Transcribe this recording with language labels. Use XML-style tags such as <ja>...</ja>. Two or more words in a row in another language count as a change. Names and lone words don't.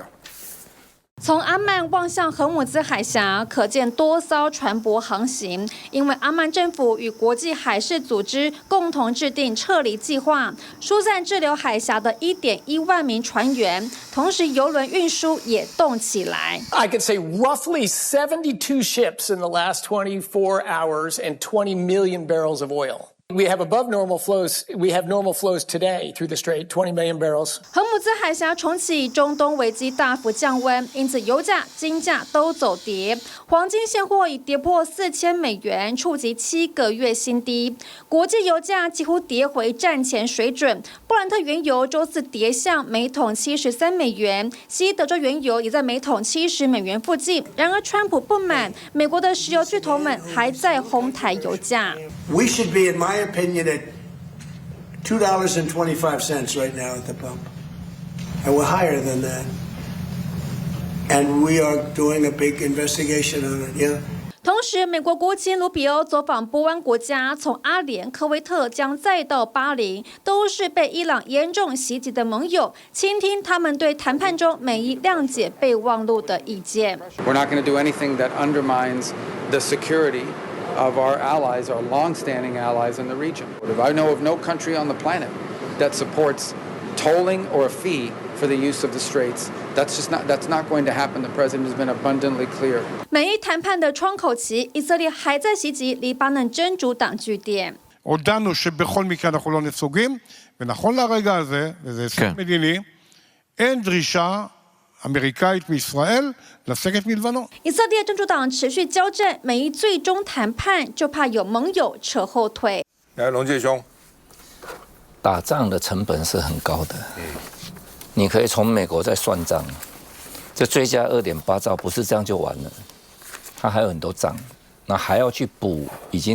<zh>從阿曼望向荷姆茲海峽，可見多艘船舶航行。因為阿曼政府與國際海事組織共同制定撤離計劃，疏散滯留海峽的1.1萬名船員，同時郵輪運輸也動起來。</zh> <en>I could say roughly 72 ships in the last 24 hours and 20 million barrels of oil. We have above normal flows. We have normal flows today through the Strait, 20 million barrels.</en> <zh>荷姆兹海峽重啟，中東危機大幅降溫，因此油價、金價都走跌。黃金現貨已跌破$4000，觸及7個月新低。國際油價幾乎跌回戰前水準。布蘭特原油週四跌向每桶$73，西德州原油也在每桶$70附近。然而，川普不滿，美國的石油巨頭們還在哄抬油價。</zh> <en>We should be, in my opinion, at $2.25 right now at the pump, and we're higher than that. And we are doing a big investigation on it. Yeah.</en> <zh>同時，美國國務卿盧比歐走訪波灣國家，從阿聯、科威特將再到巴林，都是被伊朗嚴重襲擊的盟友，傾聽他們對談判中美伊諒解備忘錄的意見。</zh> <en>We're not going to do anything that undermines the security of our allies, our long-standing allies in the region. I know of no country on the planet that supports tolling or a fee for the use of the straits. That's not going to happen. The president has been abundantly clear.</en> <zh>美伊談判的窗口期，以色列還在襲擊黎巴嫩真主黨據點。</zh> <he>הודענו שבכל מקרה אנחנו לא נסוגים, ונכון לרגע הזה, וזה הישג מדיני, אין דרישה אמריקאית מישראל לסגת מלבנון.</he> <zh>以色列真主黨持續交戰，美伊最終談判就怕有盟友扯後腿。來，龍介兄，打仗的成本是很高的。你可以從美國再算賬，這追加2.8兆不是這樣就完了，它還有很多仗，那還要去補已經</zh>